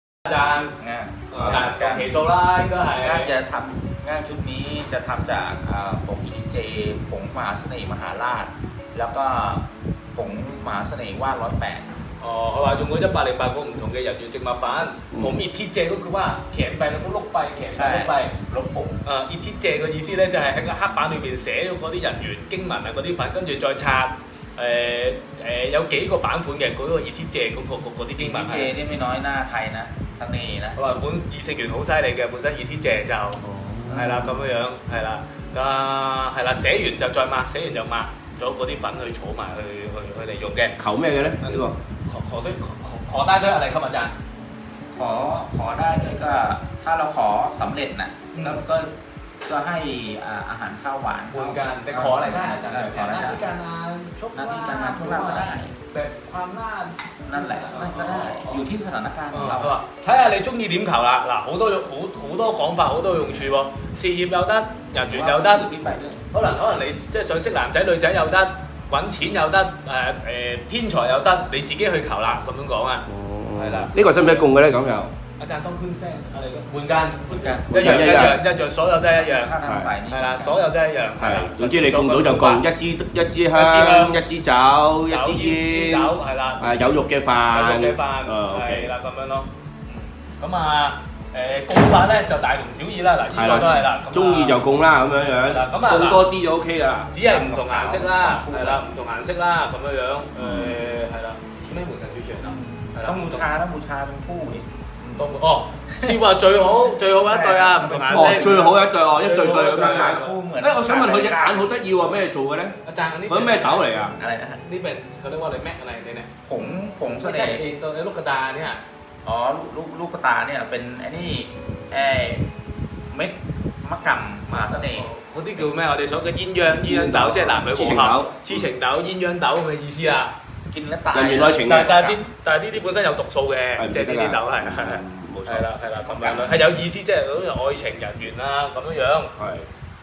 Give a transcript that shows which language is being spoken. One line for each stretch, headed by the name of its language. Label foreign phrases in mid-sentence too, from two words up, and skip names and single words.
Cantonese: 賺但期數啦，應該係。
Thai: ง่ายชุดนี้จะทำจากผงอิทิเจผงมหาเสน่ห์มหาราชแล้วก็ผงมหาเสน่ห์ว่าน108
Cantonese: 哦，佢話用咗108個唔同嘅人員植物粉，同熱鐵蔗嗰句話騎幣兩個碌幣，騎幣碌幣
Thai: ลบผง
Cantonese: 熱鐵蔗嘅意思咧就係喺個黑板裏邊寫咗嗰啲人員經文啊嗰啲粉，跟住再拆有幾個版款嘅嗰個熱鐵蔗嗰啲經文
Thai: เจนี่ไม่น้อยหน้าใครนะเสน่ห์นะ
Cantonese: 佢話本異性緣好犀利嘅，本身熱鐵蔗就係啦咁樣係啦，係啦寫完就再抹，寫完就抹咗嗰啲粉去儲埋去嚟用嘅。求咩嘅咧？呢個
Thai: ขอได้ด้วยอะไรครับอาจารย์ ขอได้ด้วยก็ถ้าเราขอสำเร็จน่ะก็ให้อาหารข้าวหวาน เหมือนกันแต่ขออะไรได้อาจารย์หน้าที่การงานโชค หน้าที่การงานโชคลาภก็ได้ แบบความน่า นั่นแหละนั่นก็ได้อยู่ที่สถานการณ์ของเรา
Cantonese: 睇下你中意點求啦嗱好多講法好多用處喎事業有得人緣有得可能你即係想識男仔女仔有得揾錢有得天才有得你自己去求啦咁樣講啊係啦呢個使唔使供嘅咧咁又
Thai: อาจารย์ต้องขึ้นเส้นอะไรก็เหมือนกัน
Cantonese: 一樣所有都係一樣係啦所有都係一樣係啦總之你供到就供一支香一支酒一支煙係啦有肉嘅飯係啦咁樣咯咁供法咧就大同小異啦嗱呢個都係啦中意就供啦咁樣供多啲就 OK 㗎啦只係唔同顏色啦係啦唔同顏色啦咁樣係啦
Thai: สีไม่เหมือนกันเฉยๆเนาะ ต้องบูชาเป็นคู่นี่
Cantonese: 哦，先話最好一對啊，唔同顏色。最好一對一對咁樣。
Thai: คู่เหมือน
Cantonese: 我想問佢隻眼好得意喎，咩做嘅咧？
Thai: อาจารย์อันนี้
Cantonese: 佢咩豆嚟啊？
Thai: อะไรนะฮะ นี่เป็นเขาเรียกว่าอะไรแม็กอะไรเนี่ย ผงเส ไม่ใช่ น่ห์ ตัวลูกกระตาเนี่ย อ๋อลูกกระตาเนี่ยเป็นไอ้นี่เม็ดมะกำมหาเสน่ห์
Cantonese: 嗰啲叫咩？我哋所嘅鴛鴦豆，即係男女和合，痴情豆、鴛鴦豆咁嘅意思啦。
Thai: กินแล้วตาย
Cantonese: 人緣愛情嘅。但係呢啲本身有毒素嘅，即係呢啲豆係冇錯。係啦咁樣啦，係有意思，即係好似愛情人緣啊咁樣樣。係。